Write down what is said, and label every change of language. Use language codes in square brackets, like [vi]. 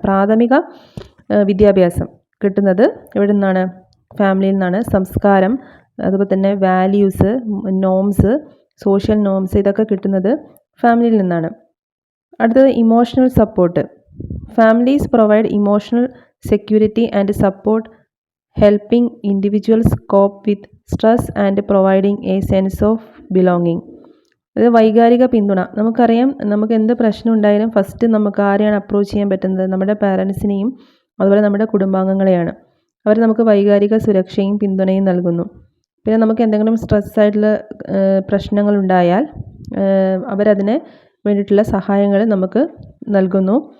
[ml] പ്രാഥമിക വിദ്യാഭ്യാസം കിട്ടുന്നത് എവിടെ നിന്നാണ്? ഫാമിലിയിൽ നിന്നാണ്. സംസ്കാരം, അതുപോലെ തന്നെ വാല്യൂസ്, നോംസ്, സോഷ്യൽ നോംസ്, ഇതൊക്കെ കിട്ടുന്നത് ഫാമിലിയിൽ നിന്നാണ്. അടുത്തത് emotional support. [en] Families provide emotional security and support, helping individuals cope with stress and providing a sense of belonging. [ml] അത് വൈകാരിക പിന്തുണ. നമുക്കറിയാം, നമുക്ക് എന്ത് പ്രശ്നം ഉണ്ടായാലും ഫസ്റ്റ് നമുക്ക് ആരെയാണ് അപ്രോച്ച് ചെയ്യാൻ പറ്റുന്നത്? നമ്മുടെ പാരൻസിനെയും അതുപോലെ നമ്മുടെ കുടുംബാംഗങ്ങളെയാണ്. അവർ നമുക്ക് വൈകാരിക സുരക്ഷയും പിന്തുണയും നൽകുന്നു. പിന്നെ നമുക്ക് എന്തെങ്കിലും സ്ട്രെസ്സായിട്ടുള്ള പ്രശ്നങ്ങളുണ്ടായാൽ അവരതിനെ വേണ്ടിയിട്ടുള്ള സഹായങ്ങൾ നമുക്ക് നൽകുന്നു.